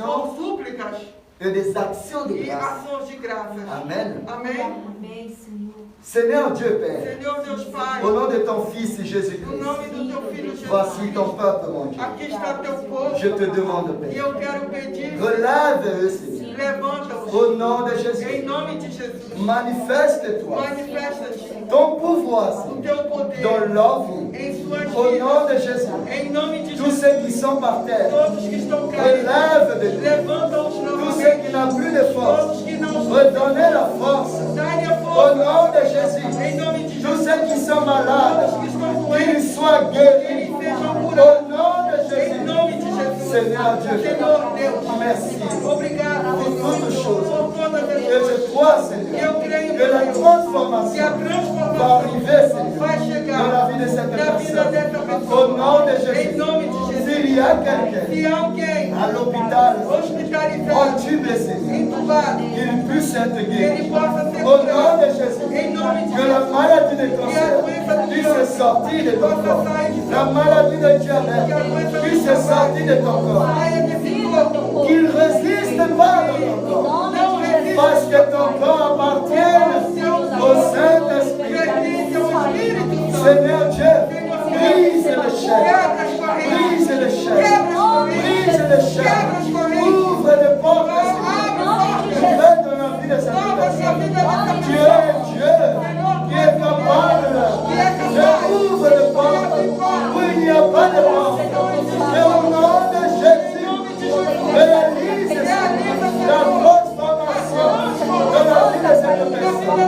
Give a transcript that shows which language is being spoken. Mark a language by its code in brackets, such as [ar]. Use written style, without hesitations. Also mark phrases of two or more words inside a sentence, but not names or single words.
[pt] com súplicas [fr] et des actions de [pt] e [fr] grâce. [pt] ações de graças. Amen. Amém? Amém, Senhor. [fr] Seigneur Dieu Père, [pt] Senhor Deus Pai, [fr] au nom de ton Fils [pt] no [fr] Jésus-Christ, [pt] nome do teu filho [fr] voici [pt] Jesus, [fr] ton peuple, mon Dieu. [pt] aqui está teu povo [fr] Je te demande, [pt] e [fr] Père, [pt] eu quero pedir, [fr] relève-eux, Seigneur. [pt] levanta-os [fr] Au nom de [pt] em [fr] Jésus, [pt] nome de Jesus. [fr] manifeste-toi [pt] Manifesta-te [fr] ton pouvoir, [pt] o [fr] Seigneur, [pt] teu poder [fr] dans leur vie. [pt] em suas [fr] Au nom [pt] vidas. [fr] de Jésus, [pt] Em nome de [fr] tous [pt] Jesus, [fr] ceux qui sont par terre, [pt] todos que estão caídos, [fr] relève de nous. [pt] levanta-os [fr] Tous ceux qui [pt] novamente. [fr] n'ont plus de force, [pt] Todos que não [fr] redonnez la force. [pt] dai a [fr] Au [pt] força. [fr] nom de Jésus, [pt] Em nome de [fr] tous [pt] Jesus, [fr] ceux qui sont malades, [pt] todos que estão [fr] qu'ils [pt] doentes, [fr] soient [pt] que [fr] guéris. [pt] eles sejam [fr] Au [pt] curados. [fr] nom de [pt] Em [fr] Jésus, [pt] nome de Jesus. [fr] Seigneur Dieu, [pt] Senhor Deus, [fr] merci [pt] obrigado [fr] pour toutes choses. [pt] por todas as [fr] Et [pt] coisas. [fr] je crois, Seigneur, que la [pt] Que a [fr] transformation va [pt] transformação [fr] arriver, Seigneur, [pt] vai [fr] dans [pt] chegar [fr] la vie de cette [pt] na vida [fr] personne. [pt] dessa [fr] Au [pt] pessoa. [fr] nom de [pt] Em [fr] Jésus, [pt] nome de Jesus. [fr] s'il y a quelqu'un [pt] Se alguém [fr] à l'hôpital, [pt] hospitalizado, [fr] entubé, Seigneur, [pt] entubado, [fr] qu'il puisse être guéri. [pt] ele possa ser [fr] Au nom [pt] curado. [fr] de Jésus, [pt] Em nome de [fr] que la [pt] Jesus. [fr] maladie de cancer puisse sortir de ton corps. La maladie de diabète puisse sortir de ton corps. [pt] Saia desse corpo. [fr] Qu'il ne résiste pas dans ton corps. [pt] Não resista. [fr] Parce que ton corps appartient au Saint-Esprit. [pt] Pertence ao Espírito Santo. [fr] Seigneur Dieu, brise le chaînes. [pt] Quebra as correntes. [fr] Brise le chaînes. [pt] Quebra as correntes. [fr] Brise le chaînes. Ouvre les portes. [pt] Abre [fr] Fais dans la vie de cette [pt] Salva a [fr] personne. [pt] vida dessa [fr] Tu [pt] pessoa. [fr] es Dieu qui est capable de ouvrir les portes où il n'y a pas de porte. Et au nom de Jésus, réalise la transformation de la vie de cette personne.